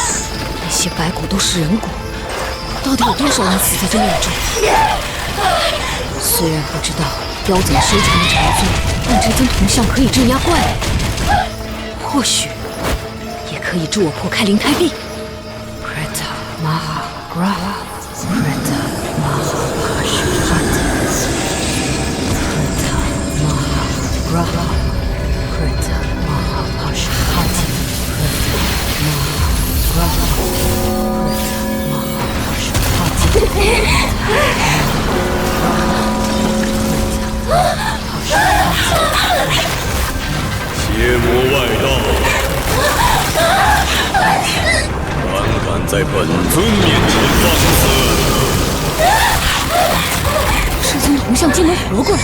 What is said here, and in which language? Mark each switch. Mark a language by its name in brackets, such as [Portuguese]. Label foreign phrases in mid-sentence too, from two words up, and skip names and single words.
[Chinese] 那些白骨都是人骨，到底有多少人死在这庙中？虽然不知道妖怎么修成的禅尊，但这尊铜像可以镇压怪物，或许也可以助我破开灵胎壁。 [Sanskrit] Preta Maha Graha Preta Maha Pashupati Preta Maha Graha Preta Maha Pashupati Preta Maha Graha Preta Maha Pashupati [Chinese] 邪魔外道，胆敢在本尊面前放肆！这尊铜像竟能活过来！